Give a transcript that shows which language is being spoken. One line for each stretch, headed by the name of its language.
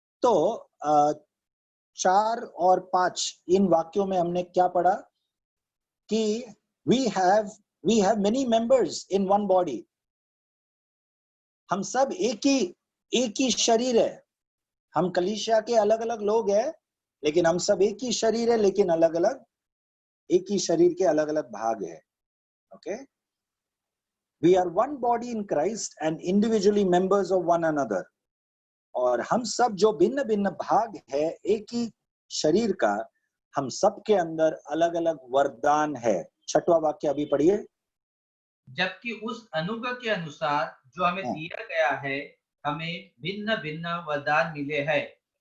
Hindi: तो 4 और 5 इन वाक्यों में हमने क्या पढ़ा कि
English: we have many members in one body।
Hindi: हम सब एक ही शरीर है। हम कलीसिया के अलग अलग लोग हैं, लेकिन हम सब एक ही शरीर है, लेकिन अलग अलग, एक ही शरीर के अलग अलग भाग है।
English: Okay, we are one body in Christ and individually members of one another।
Hindi: और हम सब जो भिन्न भिन्न भाग है एक ही शरीर का, हम सब के अंदर अलग अलग वरदान है। 6वां वाक्य अभी पढ़िए। जबकि उस अनुग्रह के अनुसार जो हमें दिया गया है, हमें भिन्न भिन्न वरदान मिले हैं।